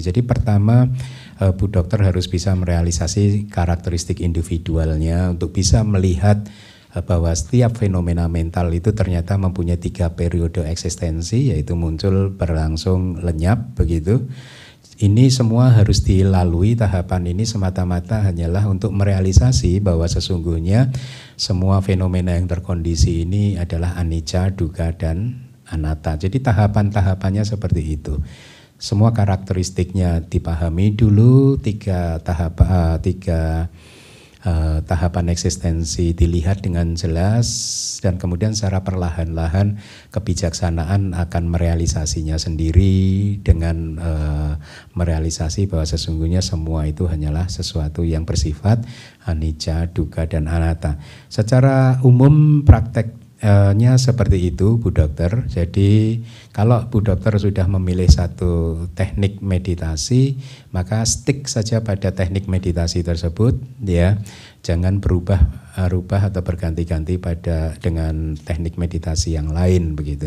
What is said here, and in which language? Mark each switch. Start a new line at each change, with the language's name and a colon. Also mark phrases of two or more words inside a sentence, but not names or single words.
Indonesian: Jadi pertama, Bu Dokter harus bisa merealisasi karakteristik individualnya untuk bisa melihat bahwa setiap fenomena mental itu ternyata mempunyai 3 periode eksistensi, yaitu muncul, berlangsung, lenyap, begitu. Ini semua harus dilalui. Tahapan ini semata-mata hanyalah untuk merealisasi bahwa sesungguhnya semua fenomena yang terkondisi ini adalah
Pali: anicca, dukkha,
Indonesian: dan anatta. Jadi tahapan-tahapannya seperti itu. Semua karakteristiknya dipahami dulu, 3 tahapan eksistensi dilihat dengan jelas, dan kemudian secara perlahan-lahan kebijaksanaan akan merealisasinya sendiri dengan merealisasi bahwa sesungguhnya semua itu hanyalah sesuatu yang bersifat
Pali: anicca, dukkha,
Indonesian: dan anatta. Secara umum prakteknya seperti itu, Bu Dokter. Jadi kalau Bu Dokter sudah memilih satu teknik meditasi, maka stick saja pada teknik meditasi tersebut, ya. Jangan berubah atau berganti-ganti dengan teknik meditasi yang lain, begitu.